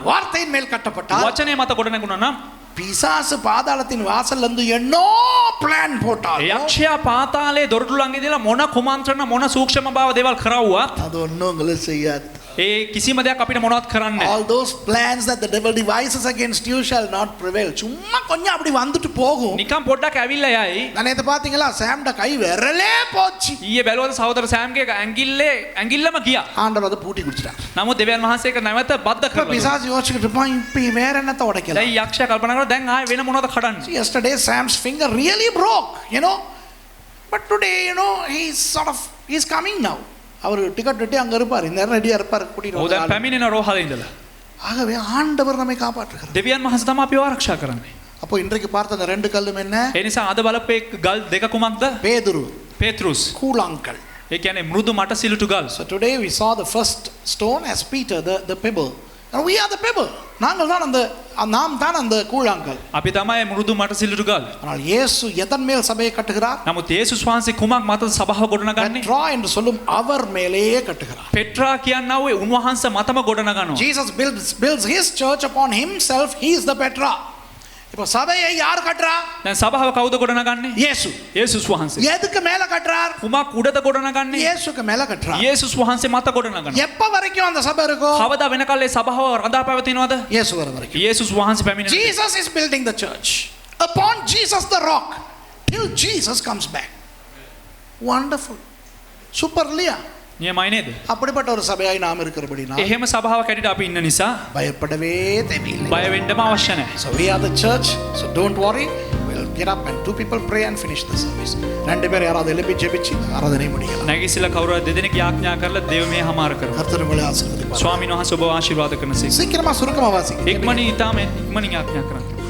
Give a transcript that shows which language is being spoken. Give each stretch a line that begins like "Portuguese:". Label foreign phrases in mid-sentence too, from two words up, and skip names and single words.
Tamil: வார்த்தையின் மேல் கட்டப்பட்டால்,
Sinhala: වචනය මත ගොඩ නැගුණා නම්,
Tamil: பிசாசு பாதாளத்தின் வாசல்ல இருந்து என்னோ பிளான் போட்டால்,
Sinhala: යක්ෂයා පාතාලේ දොරටු ළඟ ඉඳලා මොන කුමන්ත්‍රණ මොන සූක්ෂම භාව දේවල් කරවුවත්
Tamil: அது ஒன்றும் உங்களுக்கு செய்யாது.
Sinhala: ඒ කිසිම දෙයක් අපිට මොනවත් කරන්නේ නැහැ.
English: All those plans that the devil devises against you shall not prevail.
Tamil: சும்மா கொஞ்சம் அப்படி வந்துட்டு போகும்.
Sinhala: නිකන් පොඩ්ඩක් ඇවිල්ලා යයි.
Tamil: நான் நேத்து பாத்தீங்களா, சாம்ட கை விரலே போச்சு.
Sinhala: ඊයේ බැලුවද සහෝදර සෑම්ගේ ඇඟිල්ලම ගියා.
Tamil: ஆண்டவர் அதை பூட்டி குடிச்சிட்டார்.
Sinhala: නමුත් දෙවියන් වහන්සේ ඒක නැවත බද්ධ
Tamil: இப்ப
Sinhala: කරලා.
Tamil: பிசாசு யோசிச்சுட்டு இருப்பான், இப்ப வேற என்னத்த உடைக்கலாம்.
Sinhala: දැන් යක්ෂයා කල්පනා කරනවා දැන් ආයෙ වෙන මොනවද කඩන්නේ.
English: Yesterday Sam's finger really broke, you know. But today, you know, he's coming now.
Tamil: அவர் டிக்கெட் வெட்டி அங்க இருப்பார், இந்த நேரம் ரெடியா இருப்பார் கூட்டிட்டு
Sinhala: ඔව් දැන්
Tamil: வந்து.
Sinhala: පැමිණෙන රෝහලේ ඉඳලා.
Tamil: ஆகவே ஆண்டவர் நம்மை காப்பாற்றுகிறார்.
Sinhala: දෙවියන් වහන්සේ තමයි අපිව ආරක්ෂා කරන්නේ.
Tamil: அப்போ இன்றைக்கு பார்த்த அந்த ரெண்டு கல்லும் என்ன?
Sinhala: ඒ නිසා අද බලපේ ගල් දෙක කුමක්ද?
Tamil: பேதுரு,
Sinhala: පේත්‍රුස්.
Tamil: கூழாங்கல்.
Sinhala: ඒ කියන්නේ මෘදු මට සිලුටු ගල්.
English: So today we saw the first stone as Peter, the pebble. And we are the pebble.
Tamil: நாங்கள் தான் அந்த நாம் தான் அந்த கூழாங்கல்.
Sinhala: අපි තමයි මෘදු මට සිලුටු ගල්.
Tamil: ஆனால் இயேசு எதன் மேல் சபையை கட்டுகிறார்?
Sinhala: නමුත් යේසුස් වහන්සේ කුමක් මතද සභාව ගොඩනගන්නේ?
Tamil: பெட்ரா என்று சொல்லும் அவர் மேலேயே கட்டுகிறார்.
Sinhala: පෙට්‍රා කියනවා ඒ උන්වහන්සේ මතම ගොඩනගනවා.
English: Jesus builds his church upon himself. He is the Petra.
Tamil: இப்போ சபையை யார் கட்டுறா?
Sinhala: දැන් සභාව කවුද ගොඩනගන්නේ?
Tamil: இயேசு.
Sinhala: යේසුස් වහන්සේ.
Tamil: எதுக்கு மேல கட்டுறார்?
Sinhala: කුමක් උඩද ගොඩනගන්නේ?
Tamil: இயேசுக்கு மேல கட்டுறார்.
Sinhala: යේසුස් වහන්සේ මත ගොඩනගනවා.
Tamil: எப்ப வரைக்கும் அந்த சபை இருக்கும்?
Sinhala: කවදා වෙනකල් ඒ සභාව රඳා පැවතිනවද?
Tamil: இயேசு வர வரைக்கும்.
Sinhala: යේසුස් වහන්සේ පැමිණෙන.
English: Jesus is building the church upon Jesus the rock till Jesus comes back. Wonderful. Super இல்லையா?
Sinhala: නියමයි නේද?
Tamil: அப்படிப்பட்ட ஒரு சபையாய் நாம் இருக்கிறபடினா
Sinhala: එහෙම සභාවක් ඇටියට අපි ඉන්න නිසා
Tamil: பயப்படவே தேவையில்லை.
Sinhala: බය වෙන්නම අවශ්‍ය නැහැ.
English: So we are the church. So don't worry. We'll get up and two people pray and finish the service.
Tamil: ரெண்டு பேர் யாராவது எழுப்பி ஜெபிச்சு ஆராதனை முடிக்கலாம்.
Sinhala: නැගිසිලා කවුරුහරි දෙදෙනෙක් යාඥා කරලා දේව මේ හමාර කරමු.
Tamil: கர்த்தர் உங்களை ஆசீர்வதிப்பார்.
Sinhala: ස්වාමීන් වහන්සේ ඔබ ආශිර්වාද කරනසේක.
Tamil: சீக்கிரமா சுருக்கமா வாசிங்க.
Sinhala: ඉක්මනින් ඊටම ඉක්මනින් යාඥා කරන්න.